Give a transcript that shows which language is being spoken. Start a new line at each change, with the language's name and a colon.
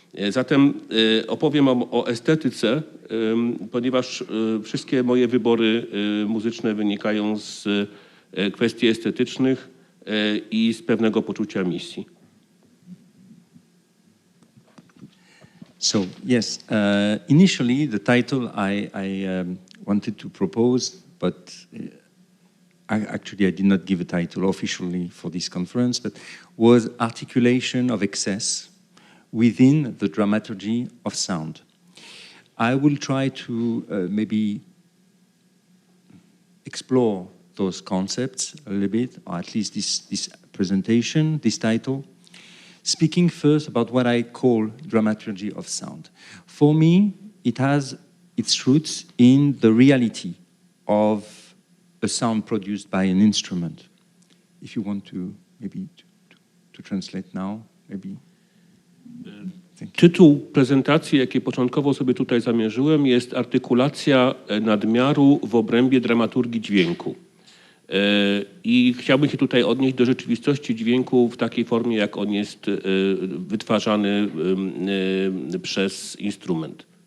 Polish: Zatem opowiem o estetyce, ponieważ wszystkie moje wybory muzyczne wynikają z kwestii estetycznych i z pewnego poczucia misji.
English: So yes, initially the title I wanted to propose, but actually I did not give a title officially for this conference, but was articulation of excess within the dramaturgy of sound. I will try to maybe explore those concepts a little bit, or at least this presentation, this title, speaking first about what I call dramaturgy of sound. For me, it has its roots in the reality of a sound produced by an instrument. If you want to maybe to translate now, maybe.
Polish: Tytuł prezentacji, jaki początkowo sobie tutaj zamierzyłem, jest Artykulacja nadmiaru w obrębie dramaturgii dźwięku. I chciałbym się tutaj odnieść do rzeczywistości dźwięku w takiej formie, jak on jest wytwarzany przez instrumenty.